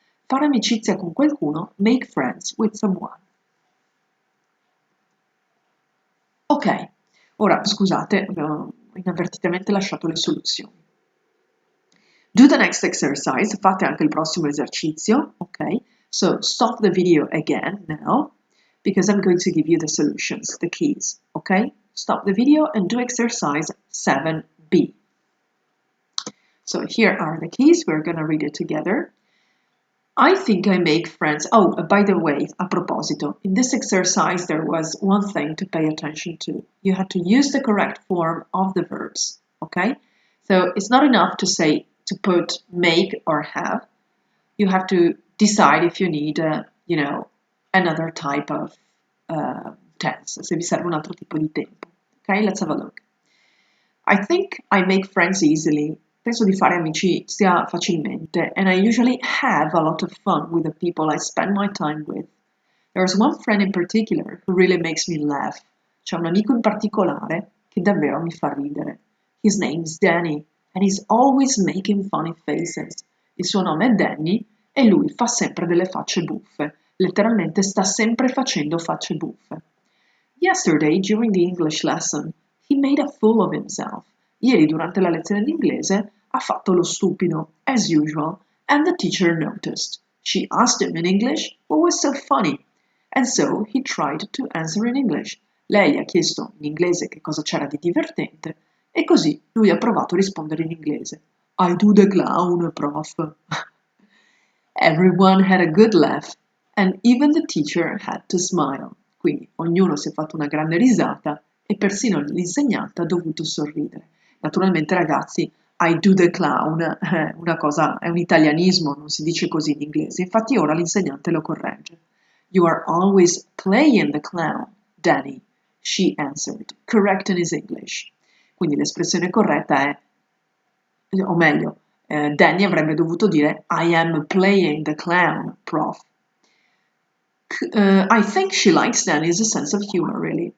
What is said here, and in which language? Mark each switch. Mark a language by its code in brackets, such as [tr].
[it] Fare amicizia con qualcuno, [en] make friends with someone. [it] Ok. Ora, scusate, ho inavvertitamente lasciato le soluzioni. [en] Do the next exercise, [it] fate anche il prossimo esercizio, [en] ok? So, stop the video again now, because I'm going to give you the solutions, the keys, ok? Stop the video and do exercise 7B. So, here are the keys, we're going to read it together. I think I make friends. Oh, by the way, [it] a proposito, [en] in this exercise there was one thing to pay attention to. You had to use the correct form of the verbs, okay? So it's not enough to say, to put make or have. You have to decide if you need, another type of tense, [it] se vi serve un altro tipo di tempo. [en] Okay, let's have a look. I think I make friends easily. [it] Penso di fare amicizia facilmente, [en] and I usually have a lot of fun with the people I spend my time with. There's one friend in particular who really makes me laugh. [it] C'è un amico in particolare che davvero mi fa ridere. [en] His name's Danny, and he's always making funny faces. [it] Il suo nome è Danny e lui fa sempre delle facce buffe. Letteralmente sta sempre facendo facce buffe. [en] Yesterday, during the English lesson, he made a fool of himself. [it] Ieri durante la lezione d'inglese ha fatto lo stupido, [en] as usual, and the teacher noticed. She asked him in English what was so funny, and so he tried to answer in English. [it] Lei ha chiesto in inglese che cosa c'era di divertente, e così lui ha provato a rispondere in inglese. [en] I do the clown, prof. Everyone had a good laugh, and even the teacher had to smile. [it] Quindi ognuno si è fatto una grande risata e persino l'insegnante ha dovuto sorridere. Naturalmente, ragazzi, [en] I do the clown [it] è un italianismo, non si dice così in inglese. Infatti ora l'insegnante lo corregge. [en] You are always playing the clown, Danny, she answered, correct in his English. [it] Quindi l'espressione corretta è, o meglio, Danny avrebbe dovuto dire [en] I am playing the clown, prof. I think she likes Danny's sense of humor, really.